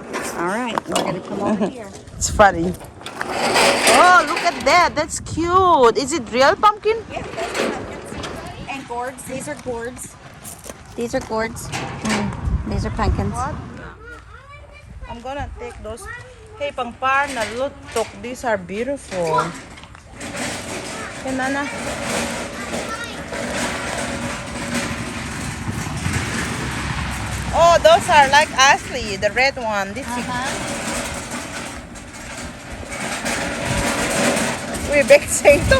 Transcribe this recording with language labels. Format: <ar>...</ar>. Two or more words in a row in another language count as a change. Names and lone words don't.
<en>All right, we're gonna come over here. It's funny. Oh, look at that. That's cute. Is it real pumpkin? Yeah, those are pumpkins and gourds. These are gourds. These are gourds. These are pumpkins. What? I'm gonna take those.</en> <lus>Hey, pangpar na lutok.</lus> <en>These are beautiful. Hey, Nana. Oh, those are like Ashley, the red one. This is we're saying too.</en>